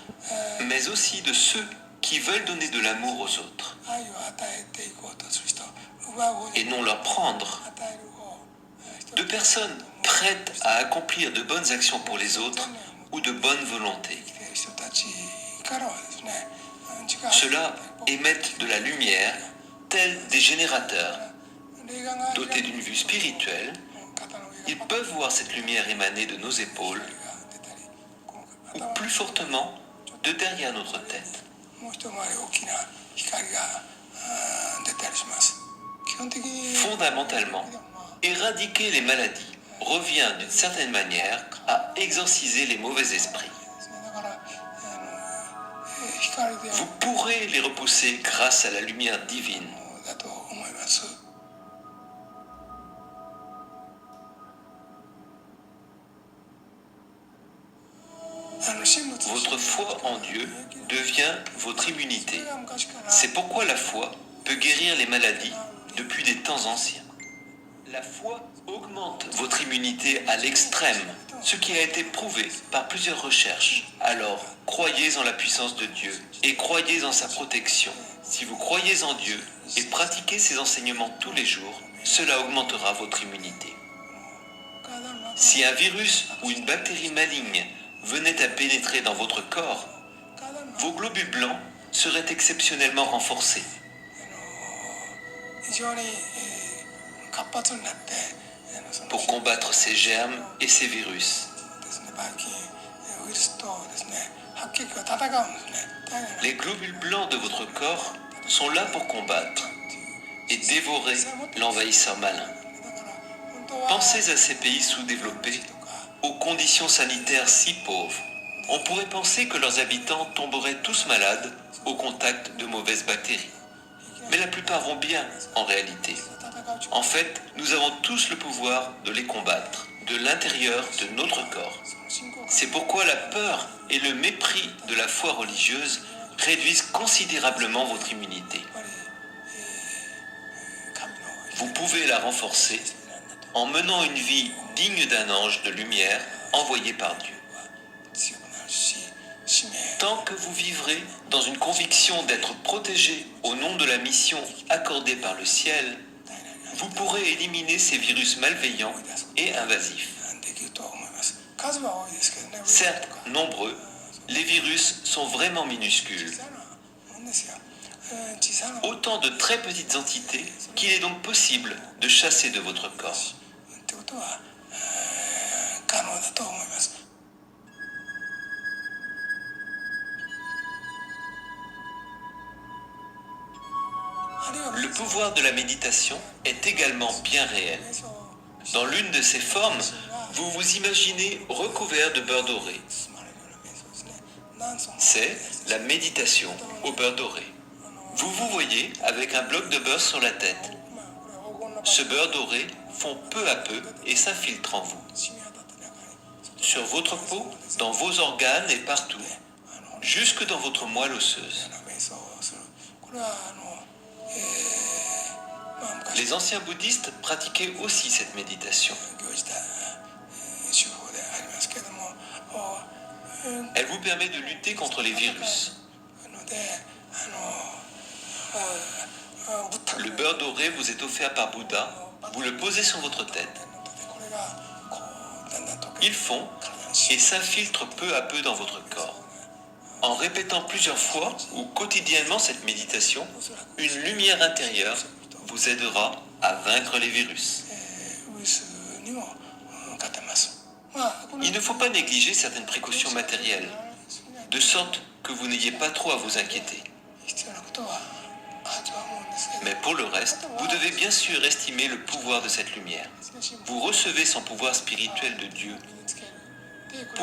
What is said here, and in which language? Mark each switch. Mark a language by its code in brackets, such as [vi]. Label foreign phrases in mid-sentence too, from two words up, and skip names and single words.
[fr] mais aussi de ceux qui veulent donner de l'amour aux autres [ja] 愛を与えていこうとする人、奪う方 [fr] et [ja] に [fr] non leur prendre. [ja] 与える方、 [fr] De personnes prêtes à accomplir de bonnes actions pour les autres ou de bonne volonté. [ja] 生きている人たちからはですね、力 [fr] Ceux-là émettent de la lumière, tels des générateurs. [ja] 霊眼が [fr] Dotés d'une vue spirituelle, [ja] 肩の上 [fr] ils [ja] が [fr] peuvent voir cette lumière émaner de nos épaules [ja] 出たり、この [fr] ou [ja] 頭 [fr] plus fortement de derrière notre tête. [ja] もう一回り大きな光が出たりします。基本的に [fr] Fondamentalement, éradiquer les maladies revient d'une certaine manière à exorciser les mauvais esprits. [ja] だから光で [fr] Vous pourrez les repousser grâce à la lumière divine. [ja] だと思います。神仏 [fr] Votre foi en Dieu devient votre immunité. が昔から C'est pourquoi la foi peut guérir les maladies depuis des temps anciens. La foi augmente votre immunité à l'extrême, ce qui a été prouvé par plusieurs recherches. Alors, croyez en la puissance de Dieu et croyez en sa protection. Si vous croyez en Dieu et pratiquez ses enseignements tous les jours, cela augmentera votre immunité. [ja] 体の中 [fr] Si un virus ou une bactérie maligne venait à pénétrer dans votre corps, [ja] 体の [fr] vos globules blancs seraient exceptionnellement renforcés. [ja] 非常に活発になってその [fr] Pour combattre ces germes et ces virus. [ja] ですね、ばい菌ウイルスとですね、白血球が戦うんですね。大変な [fr] Les globules blancs de votre corps sont là pour combattre et dévorer l'envahisseur malin. [ja] だから本当は [fr] Pensez à ces pays sous-développés, [ja] とか [fr] aux conditions sanitaires si pauvres. On pourrait penser que leurs habitants tomberaient tous malades au contact de mauvaises bactéries. Mais la plupart vont bien en réalité. [ja] 戦う力 [fr] En fait, nous avons tous le pouvoir de les combattre, de l'intérieur de notre corps. [ja] その信仰 [fr] C'est pourquoi la peur et le mépris de la foi religieuse réduisent considérablement votre immunité. [ja] やっぱり神の [fr] Vous pouvez la renforcer en menant une vie digne d'un ange de lumière envoyé par Dieu. [ja] 強くなるし、使命 [fr] Tant que vous vivrez dans une conviction d'être protégé au nom de la mission accordée par le ciel, vous pourrez éliminer ces virus malveillants et invasifs. [ja] できると思います。数は多いですけどね。 [fr] Certes nombreux, les virus sont vraiment minuscules. [ja] 小さなもんですよ。小さなもん [fr] Autant de très petites entités qu'il est donc possible de chasser de votre corps. [ja] ってことは可能だと思います。あるいは [fr] Le pouvoir de la méditation est également bien réel. [ja] 瞑想 [fr] Dans l'une de ces formes, vous vous imaginez recouvert de beurre doré. [ja] 包まれるような瞑想ですね。何層も [fr] C'est la méditation au beurre doré. Vous vous voyez avec un bloc de beurre sur la tête. [ja] これは黄金の [fr] Ce beurre doré fond peu à peu et s'infiltre en vous. [ja] 染み渡った中に [fr] Sur votre peau, dans vos organes et partout, jusque dans votre moelle osseuse. [ja] 瞑想をする。これは昔 [fr] Les anciens bouddhistes pratiquaient aussi cette méditation. [ja] 行じた手法でありますけれども、 [fr] Elle vous permet de lutter contre les virus. [ja] のでブッダ [fr] Le beurre doré vous est offert par Bouddha. Vous le posez sur votre tête. [ja] これがこうだんだん溶け [fr] Il fond [ja] 体に染 [fr] et s'infiltre peu à peu dans votre corps. En répétant plusieurs fois ou quotidiennement cette méditation, une lumière intérieure vous aidera à vaincre les virus. [ja] ウイルスにも勝てます。まあこの [fr] Il ne faut pas négliger certaines précautions matérielles, de sorte que vous n'ayez pas trop à vous inquiéter. [ja] 必要なことはあるとは思うんですけど、 [fr] Mais pour le reste, vous devez bien sûr estimer le pouvoir de cette lumière. Vous recevez son pouvoir spirituel de Dieu [ja] 身につけるでこれ